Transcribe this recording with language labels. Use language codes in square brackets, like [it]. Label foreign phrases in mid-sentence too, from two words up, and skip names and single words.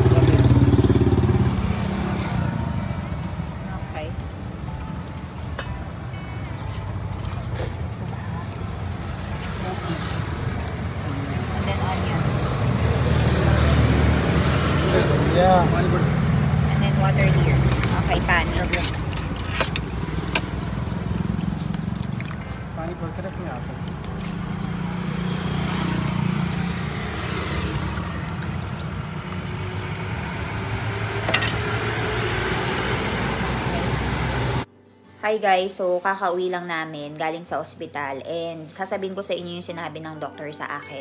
[en] Okay. And then onion. Yeah, very good. And then water here. Okay, pani. [hi] पानी भर के रखने आता है. [en] Hi guys, [tl] so kakauwi lang namin galing sa ospital and sasabihin ko sa inyo yung sinabi ng doktor sa akin.